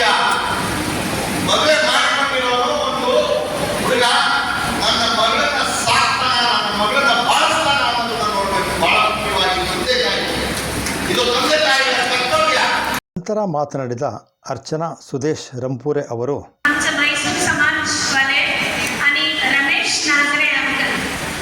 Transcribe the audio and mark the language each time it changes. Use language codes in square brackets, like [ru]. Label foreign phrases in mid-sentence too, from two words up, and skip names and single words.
[kn] ಮದುವೆ ಮಾಡಿಕೊಂಡಿರೋರು ಒಂದು ಹುಡುಗ ನನ್ನ ಮಗಳನ್ನ ಸಾಕ್ತಾನ, ನನ್ನ ಮಗಳನ್ನ ಬಾಳಿಸ್ತಾನ ಅನ್ನೋದನ್ನ ನೋಡ್ಬೇಕು. ಬಹಳ ಮುಖ್ಯವಾಗಿ ತಂದೆ ತಾಯಿ, ಇದು ತಂದೆ ತಾಯಿಯ ಕರ್ತವ್ಯ. ನಂತರ ಮಾತನಾಡಿದ ಅರ್ಚನಾ ಸುದೇಶ್ ರಂಪೂರೆ ಅವರು, [mr] आमच्या मैसूर समाज वाले आणि रमेश नागरे अंकल